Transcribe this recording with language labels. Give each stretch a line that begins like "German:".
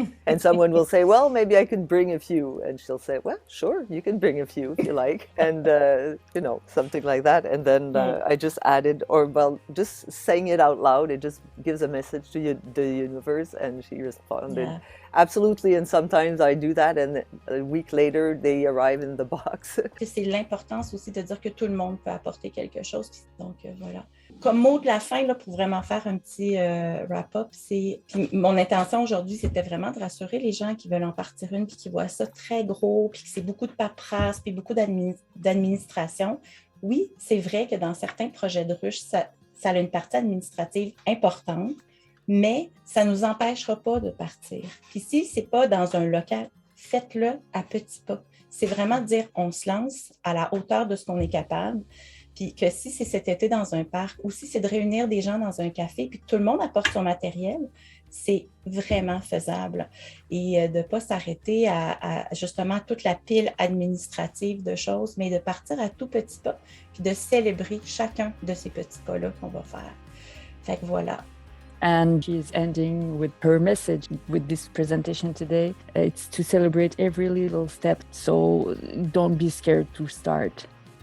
English: And someone will say, "Well, maybe I can bring a few," and she'll say, "Well, sure, you can bring a few if you like," and something like that. And then I just added, just saying it out loud, it just gives a message to the universe, and she responded. Yeah. Absolutely, and sometimes I do that, and a week later, they arrive in the box.
French: C'est l'importance aussi de dire que tout le monde peut apporter quelque chose. Donc, voilà. Comme mot de la fin, là, pour vraiment faire un petit wrap-up, mon intention aujourd'hui, c'était vraiment de rassurer les gens qui veulent en partir une, puis qui voient ça très gros, puis que c'est beaucoup de paperasse, puis beaucoup d'administration. Oui, c'est vrai que dans certains projets de ruche, ça a une partie administrative importante, mais ça ne nous empêchera pas de partir. Puis si ce n'est pas dans un local, faites-le à petits pas. C'est vraiment de dire, on se lance à la hauteur de ce qu'on est capable, puis que si c'est cet été dans un parc, ou si c'est de réunir des gens dans un café, puis que tout le monde apporte son matériel, c'est vraiment faisable. Et de ne pas s'arrêter à justement toute la pile administrative de choses, mais de partir à tout petits pas, puis de célébrer chacun de ces petits pas-là qu'on va faire. Fait que voilà.
English: And she's ending with her message with this presentation today. It's to celebrate every little step, so don't be scared to start.